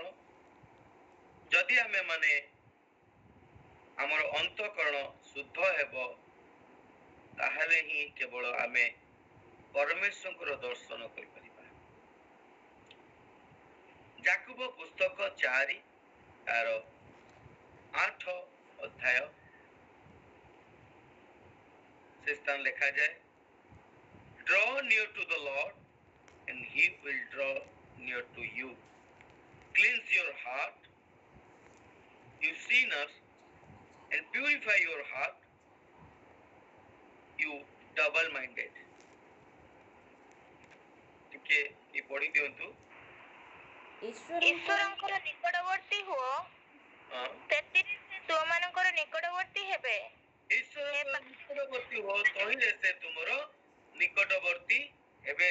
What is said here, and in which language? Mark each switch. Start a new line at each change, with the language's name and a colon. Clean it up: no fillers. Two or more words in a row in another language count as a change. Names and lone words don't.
Odia: ଯଦି ଆମେ ମାନେ ଆମର ଅନ୍ତଃକରଣ ଶୁଦ୍ଧ ହେବ, ତାହେଲେ ହିଁ କେବଳ ଆମେ ପରମେଶ୍ୱରଙ୍କର ଦର୍ଶନ କରିପାରିବା। ଯାକୋବ ପୁସ୍ତକ 4 ତାର 8 ଅଧ୍ୟାୟ ସେ ସ୍ଥାନ ଲେଖାଯାଏ
English: Draw near to the Lord and he will draw near to you. Cleanse your heart, you sinners, and purify your heart, you double-minded।
Odia: ଟିକେ ଏ ପଢି ଦିଅନ୍ତୁ। ଈଶ୍ୱରଙ୍କର ନିକଟବର୍ତ୍ତୀ ହୁଅ, ସେଥିରେ ସେ ତୁମମାନଙ୍କର ନିକଟବର୍ତ୍ତୀ ହେବେ। ଈଶ୍ୱରଙ୍କ ନିକଟବର୍ତ୍ତୀ ହୁଅ, ତହିଁରେ ସେ ତୁମର ନିକଟବର୍ତ୍ତୀ ହେବେ।